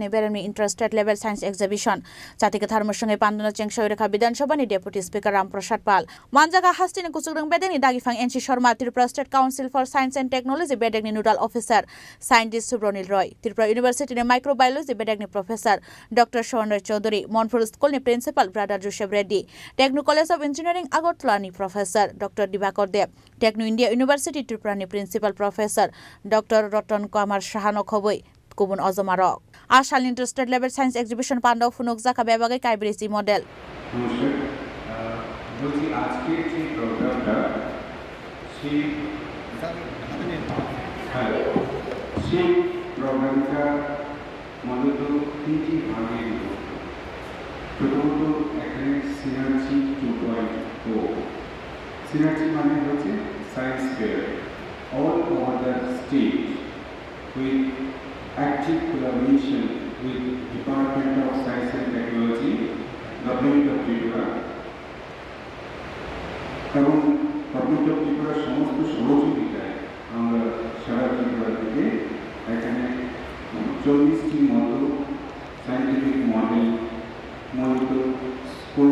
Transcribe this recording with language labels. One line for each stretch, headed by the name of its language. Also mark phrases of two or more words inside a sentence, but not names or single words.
Kok Borok: ni Beremi Interstate Level Science Exhibition Chatike Tharmar Sange Pandano Chengsha Urakha Bidhan Sabha ni Deputy Speaker Ram Prasad Pal Manjaga Hastini Kusugrang Bedeni Dagifang NC Sharma Tripura State Council for Science and Technology Bedegni Nodal Officer Scientist Subronil Roy Tripura University ni Microbiology Bedegni Professor Dr. Sharon Roy Chaudhary Monfort School ni Principal Brother Joseph Reddy Techno College of Engineering Agartala ni Professor Dr. Dibakar Deb Techno India University Tripura ni Principal Professor Dr. Rotan Kumar Shahano Khoboi Kubun Ozomarok আশাল ইন্টার স্টেট লেভেল সায়েন্স এক্সিবিশন পান্ডাও ফুনুক জাকা বিভাগে কাইব্রেসি মডেল
Bangla: নমস্কার বলছি আজকের যে প্রোগ্রামটা সেই প্রোগ্রামটা মূলত তিনটি ভাগে বিভক্ত। প্রথমত এখানে সিনার্জি 2.0। সিনার্জি মানে হচ্ছে সায়েন্স ফেয়ার
English: all over the state with active collaboration with Department of Science and Technology, Government of Tripura এবং
Bangla: গভর্নমেন্ট অফ ত্রিপুরার সমস্ত সহযোগিতায় আমরা সারা ত্রিপুরা থেকে এখানে 40টি মতো সায়েন্টিফিক মডেল মূলত স্কুল